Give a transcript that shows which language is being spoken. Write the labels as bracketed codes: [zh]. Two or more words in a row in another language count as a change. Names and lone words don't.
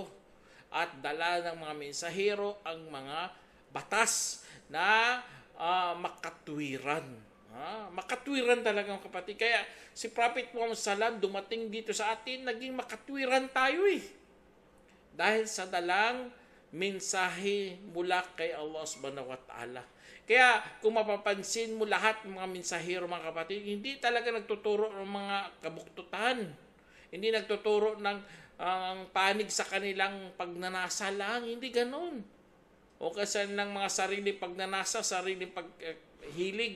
[tl] At dala ng mga mensahero ang mga batas na makatwiran. Makatwiran talaga mga kapatid. Kaya si Prophet Muhammad SAW dumating dito sa atin, naging makatwiran tayo dahil sa dalang mensahe mula kay Allah [ar] سبحانه وتعالى. [tl] Kaya kung mapapansin mo lahat ng mga mensahero mga kapatid, hindi talaga nagtuturo ng mga kabuktutan. Hindi nagtuturo ng panig sa kanilang pagnanasa lang. Hindi ganun. O kasi ng mga sarili pagnanasa, sarili paghilig.